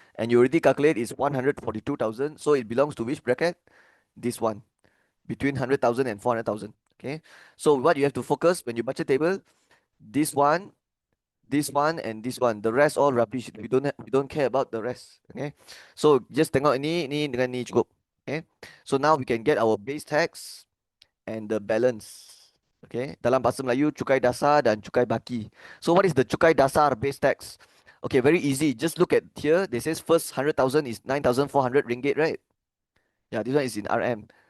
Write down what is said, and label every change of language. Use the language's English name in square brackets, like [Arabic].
[English] And you already calculate it's 142,000. So it belongs to which bracket? This one. Between 100,000 and 400,000. Okay. So what you have to focus when you budget table, this one, and this one. The rest all rubbish. We don't care about the rest. Okay. [Malay] So just tengok ni dengan ni cukup. [English] Okay. So now we can get our base tax and the balance. Okay. [Malay] Dalam bahasa Melayu, cukai dasar dan cukai baki. [English] So what is the [Malay] cukai dasar [English] base tax? Okay, very easy. Just look at here. They says first 100,000 is 9,400 ringgit, right? Yeah, this one is in RM.